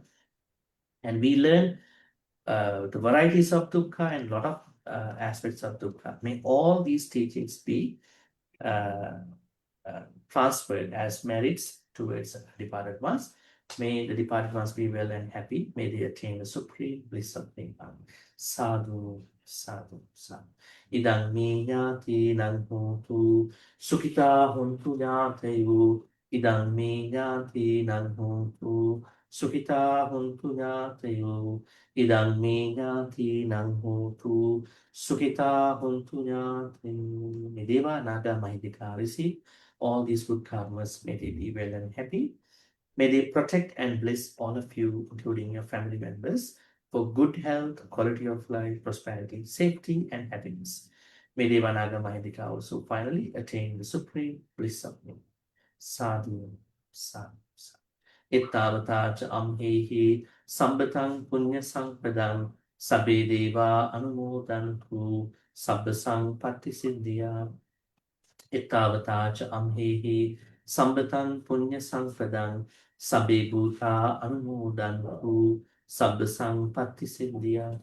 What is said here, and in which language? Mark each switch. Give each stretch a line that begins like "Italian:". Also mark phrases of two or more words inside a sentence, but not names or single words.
English: And we learn the varieties of Dukkha and a lot of aspects of Dukkha. May all these teachings be transferred as merits towards departed ones. May the departed ones be well and happy. May they attain the supreme bliss of Nibbana.
Pali: Sadhu, sadhu, sadhu. Idang mi ñāti nang hontu, sukhita hontu ñātayu. Idang mi ñāti nang hontu, sukhita hontu ñātayu. Idang mi ñāti nang hontu, sukhita hontu ñātayu.
English: May Deva Naga Mahidika receive all these good karmas. May they be well and happy. May they protect and bless all of you, including your family members, for good health, quality of life, prosperity, safety, and happiness. May Devanaga Mahidika also finally attain the supreme bliss of me.
Pali: Sadhu, sadhu, sadhu. Ittavata cha amhehi sambatang punya sampadang sabbe deva anumodantu sabbasang pattisiddhya. Ittavata cha amhehi sambatang punya sampadang sabbe bhuta anumodantu sabbasang pattisiddhya.